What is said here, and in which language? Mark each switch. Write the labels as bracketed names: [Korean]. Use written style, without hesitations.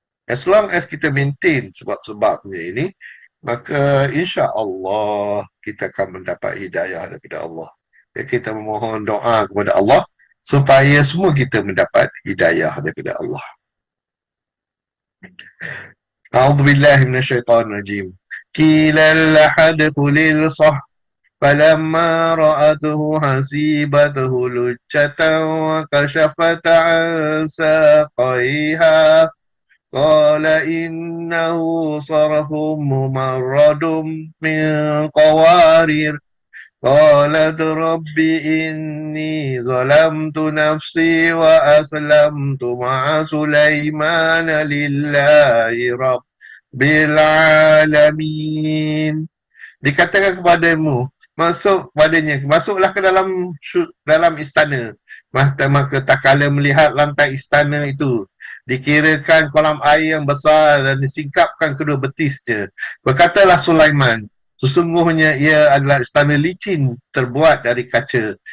[English] As long as [Malay] kita maintain sebab-sebabnya ini, maka insya Allah kita akan mendapat hidayah daripada Allah. Kita memohon doa kepada Allah supaya semua kita mendapat hidayah daripada Allah. [Arabic] A'udzubillahi minasyaitonirrajim. Qila lahadkhulil sah falamma ra'atuhu hasibatuhu lujjatan wa kashafat 'an saqaiha قال إنه صرف ممرد من قوارير قالت رب إني ظلمت نفسي وأسلمت مع سليمان لله رب العالمين. [Malay] Dikatakan kepadamu, masuklah ke dalam istana. Maka tak kala melihat lantai istana itu, dikirakan kolam air yang besar dan disingkapkan kedua betisnya. Berkatalah Sulaiman, sesungguhnya ia adalah istana licin terbuat dari kaca.